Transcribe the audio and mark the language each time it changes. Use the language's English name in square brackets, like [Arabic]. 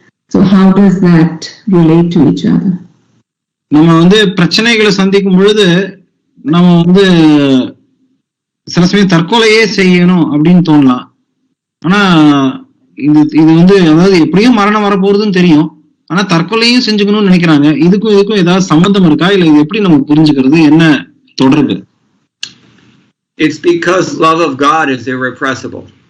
[English] So how does that relate to each other? [Tamil] நம்ம பிரச்சனைகளை சந்திக்கும் பொழுது நம்ம சில சமயம் தற்கொலையே செய்யணும் அப்படின்னு தோணலாம். ஆனா இது அதாவது எப்படியும் மரணம் வரப்போறதுன்னு தெரியும், ஆனா தற்கொலையும் செஞ்சுக்கணும்னு நினைக்கிறாங்க. இதுக்கும் ஏதாவது சம்பந்தம் இருக்கா, இல்ல இது எப்படி நம்ம புரிஞ்சுக்கிறது, என்ன தொடர்பு? [English] It's because love of God is irrepressible.